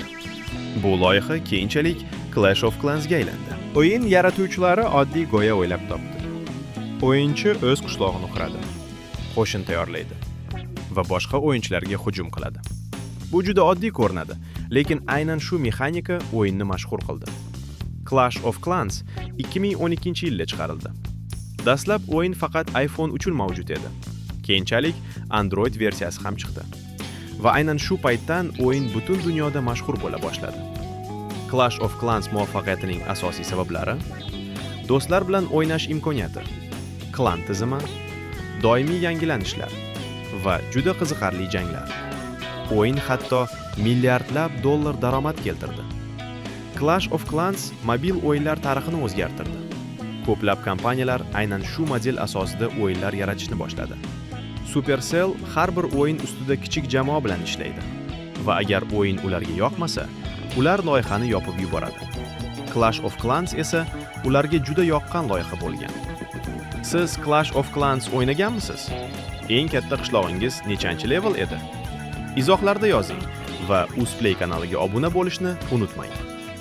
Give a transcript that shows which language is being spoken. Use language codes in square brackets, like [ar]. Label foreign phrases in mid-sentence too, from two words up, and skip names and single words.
[uz] Bu loyiha keyinchalik Clash of Clans ga aylandi. O'yin yaratuvchilari oddiy go'ya o'ylab topdi. O'yinchi o'z qishlog'ini quradi, qo'shin tayyorlaydi va boshqa o'yinchilarga hujum qiladi. Bu juda oddiy ko'rinadi, lekin aynan shu mexanika o'yinni mashhur qildi. Clash of Clans 2012-yilda chiqarildi. Dastlab o'yin faqat iPhone uchun mavjud edi. Keyinchalik Android versiyasi ham chiqdi. Va aynan shu paytdan o'yin butun dunyoda mashhur bo'la boshladi. Clash of Clans muvaffaqiyatining asosiy sabablari: do'stlar bilan o'ynash imkoniyati, klan tizimi, doimiy yangilanishlar va juda qiziqarli janglar. O'yin hatto milliardlab dollar daromad keltirdi. Clash of Clans mobil o'yinlar tarixini o'zgartirdi. Ko'plab kompaniyalar aynan shu model asosida o'yinlar yaratishni boshladi. Supercell har bir o'yin ustida kichik jamoa bilan ishlaydi va agar o'yin ularga yoqmasa, ular loyihani yopib yuboradi. Clash of Clans esa ularga juda yoqqan loyiha bo'lgan. Siz Clash of Clans o'ynaganmisiz? Eng katta qishlog'ingiz nechanchi level edi? Izohlarda yozing va Uzplay kanaliga obuna bo'lishni unutmang.